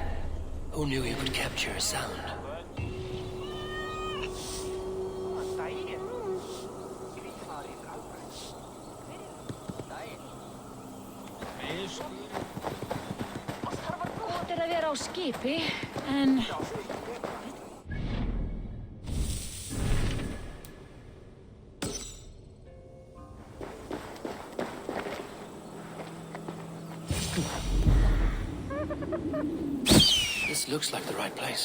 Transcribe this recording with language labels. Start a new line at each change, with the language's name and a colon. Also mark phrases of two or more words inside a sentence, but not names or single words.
English: Who knew you could capture a sound?
Icelandic: Gott að vera á skipi, en...
English: This looks like the right place.